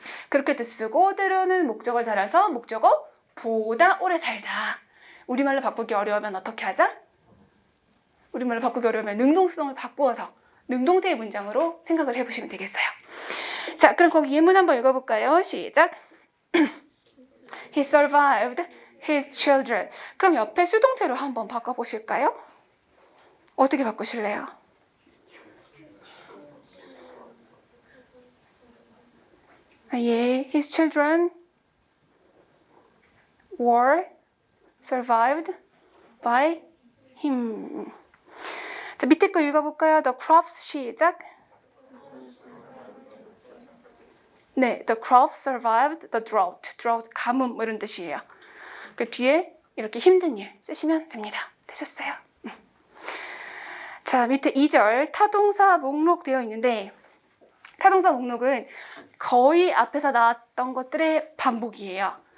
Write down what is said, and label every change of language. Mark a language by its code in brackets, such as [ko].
[ko] 그렇게도 쓰고 때로는 목적어를 달아서 목적어 보다 오래 살다. 우리말로 바꾸기 어려우면 어떻게 하자? 우리말로 바꾸기 어려우면 능동수동을 바꾸어서 능동태의 문장으로 생각을 해보시면 되겠어요. 자, 그럼 거기 예문 한번 읽어볼까요? 시작. [en] He survived his children. [ko] 그럼 옆에 수동태로 한번 바꿔보실까요? 어떻게 바꾸실래요? [en] 예, his children were survived by him. [ko] 자, 밑에 거 읽어볼까요? [en] The crops [ko] 시작. [en] 네, the crops survived the drought. [ko] drought 가뭄 뭐 이런 뜻이에요. 그 뒤에 이렇게 힘든 일 쓰시면 됩니다. 되셨어요? 자, 밑에 2절 타동사 목록 되어 있는데 타동사 목록은 거의 앞에서 나왔던 것들의 반복이에요.